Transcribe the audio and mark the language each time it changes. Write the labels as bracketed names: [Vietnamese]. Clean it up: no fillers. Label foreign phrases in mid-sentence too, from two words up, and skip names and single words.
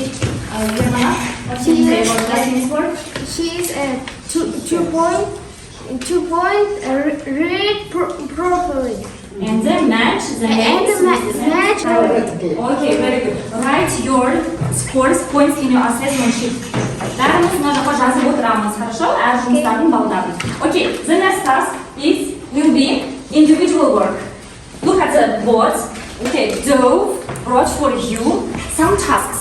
[English] Yermana, what can you say about Lasmin's word? She is 2 point. Read properly. And then match the names. Match. Okay, very good. Write your scores, points in your assessment sheet. [Kazakh] Бәріміз мына жаққа жазып отырамыз, хорошо? Әр жұмыстардың балдарын. [English] Okay, the next task will be individual work. Look at the boards. Okay, Dove brought for you some tasks.